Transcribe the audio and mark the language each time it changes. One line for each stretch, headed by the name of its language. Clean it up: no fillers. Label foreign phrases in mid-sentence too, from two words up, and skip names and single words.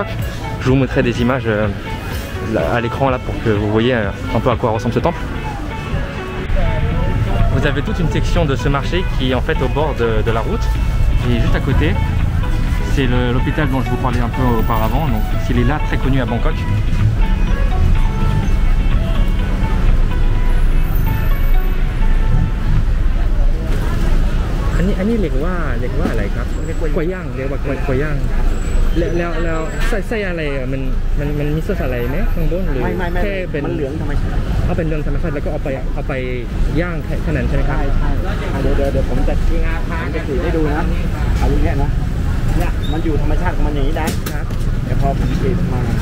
French: Je vous mettrai des images à l'écran là pour que vous voyez un peu à quoi ressemble ce temple. Vous avez toute une section de ce marché qui est en fait au bord de la route. Et juste à côté, c'est l'hôpital dont je vous parlais un peu auparavant. Donc il est là, très connu à Bangkok.
Thai: Ani เรียกว่าอะไรครับกล้วยย่างเรียกว่ากล้วยย่างแล้วไส้อะไรมันมีซอสอะไรไหมข้างบนหรือแค่เป็นมันเหลืองธรรมชาติเป็นเหลืองธรรมชาติแล้วก็เอาไปย่างแค่นั้นใช่ไหมครับใช่เดี๋ยวผมจะถือให้ดูนะเอาอย่างนี้นะเนี่ยมันอยู่ธรรมชาติของมันอย่างนี้ได้ครับแต่พอผมปิดมา